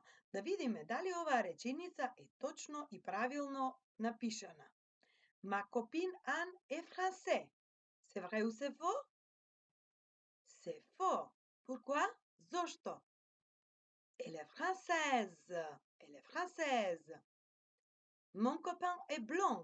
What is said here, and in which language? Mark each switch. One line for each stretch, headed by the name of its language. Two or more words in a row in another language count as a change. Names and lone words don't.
Macedonian: Да видиме дали оваа реченица е точно и правилно напишана.
French: Ma copine Anne est français. C'est vrai ou c'est faux? C'est faux. Pourquoi? Зошто? Elle est française. Elle est française. Mon copain est blond.